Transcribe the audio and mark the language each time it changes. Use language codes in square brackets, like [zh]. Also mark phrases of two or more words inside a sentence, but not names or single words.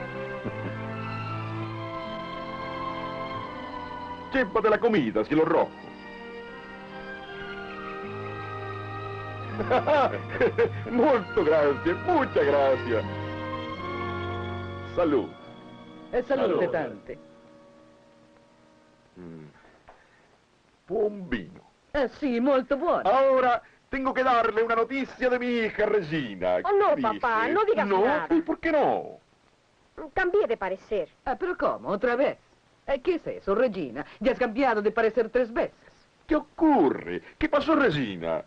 [es] Llévate la comida, cielo rojo. Muchas gracias. Salud. [it] Salute tante. Buon vino. Sì, molto buono. [es] Ahora tengo que darle una noticia de mi hija Regina. Oh, no, Dice, papá, no digas nada. ¿Y por qué no? Cambié de parecer. ¿Pero cómo? ¿Otra vez? ¿Qué es eso, Regina? Ya has cambiado de parecer 3 veces. ¿Qué ocurre? ¿Qué pasó, Regina?